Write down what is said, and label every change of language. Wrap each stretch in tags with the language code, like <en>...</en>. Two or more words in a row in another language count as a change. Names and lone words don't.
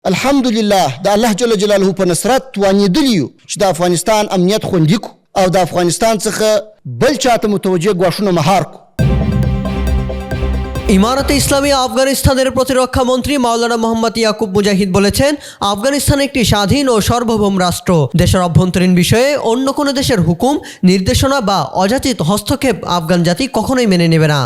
<ps>الحمدلله د الله جل جلاله په نصرت وانیدلیو چې د افغانستان امنیت خوندي کو او د افغانستان څخه بل چاته متوجه غواښونه مهار کو।</ps> <bn>ইমারতে ইসলামী আফগানিস্তানের প্রতিরক্ষা মন্ত্রী মাওলানা মোহাম্মদ ইয়াকুব মুজাহিদ বলেছেন, আফগানিস্তান একটি স্বাধীন ও সার্বভৌম রাষ্ট্র। দেশের অভ্যন্তরীণ বিষয়ে অন্য কোনো দেশের হুকুম, নির্দেশনা বা অযাচিত হস্তক্ষেপ আফগান জাতি কখনোই মেনে নেবে না।</bn>